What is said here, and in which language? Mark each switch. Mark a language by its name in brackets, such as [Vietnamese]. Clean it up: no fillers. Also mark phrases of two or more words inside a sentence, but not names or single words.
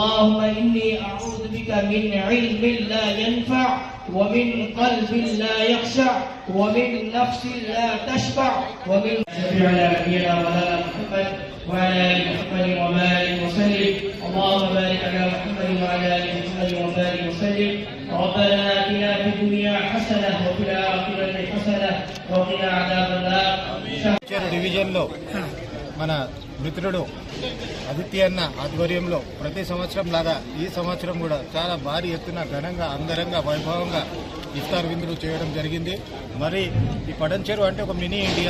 [Arabic] اللهم إني أعوذ بك من علم لا ينفع ومن قلب لا يخشع ومن نفس لا تشبع ومن شفيع نبينا مولانا محمد وعلى آل محمد وبارك وسلم. اللهم بارك على محمد وعلى آل محمد وبارك وسلم. ربنا آتنا في الدنيا حسنة وفي الآخرة حسنة وقنا عذاب النار. [Telugu] డివిజన్లో మన మిత్రుడు ఆదిత్య అన్న ఆధ్వర్యంలో ప్రతి సంవత్సరం లాగా ఈ సంవత్సరం కూడా చాలా భారీ ఎత్తున ఘనంగా అంగరంగ వైభవంగా ఇఫ్తార్ విందులు చేయడం జరిగింది. మరి ఈ పడంచెరు అంటే ఒక మినీ ఇండియా.